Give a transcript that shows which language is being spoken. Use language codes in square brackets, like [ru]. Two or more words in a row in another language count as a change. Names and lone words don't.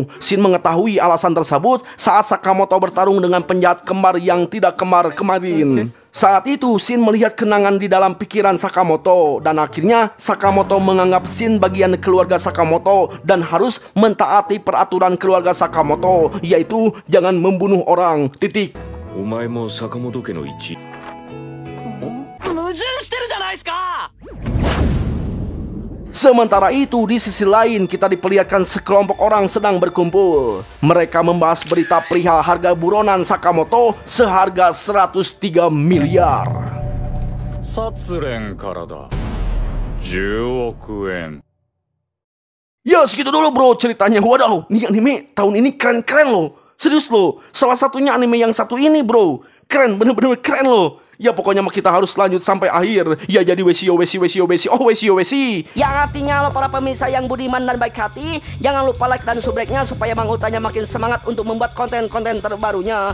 [id] Shin mengetahui alasan tersebut saat Sakamoto bertarung dengan penjahat kembar yang tidak kembar kemarin. Saat itu, Shin melihat kenangan di dalam pikiran Sakamoto. Dan akhirnya, Sakamoto menganggap Shin bagian keluarga Sakamoto dan harus mentaati peraturan keluarga Sakamoto, yaitu jangan membunuh orang. Titik. [ja] お前も坂本家の一 [id] Sementara itu, di sisi lain kita diperlihatkan sekelompok orang sedang berkumpul. Mereka membahas berita perihal harga buronan Sakamoto seharga 103 miliar. [ja] 殺練からだ10億円 [id] Ya segitu dulu bro ceritanya. Waduh, nih anime tahun ini keren-keren loh. Serius loh, salah satunya anime yang satu ini bro. Keren, bener-bener keren loh. Ya pokoknya mah kita harus lanjut sampai akhir. Ya jadi wesi. Yang artinya lo para pemirsa yang budiman dan baik hati, jangan lupa like dan subscribe-nya supaya Bang Utanya makin semangat untuk membuat konten-konten terbarunya.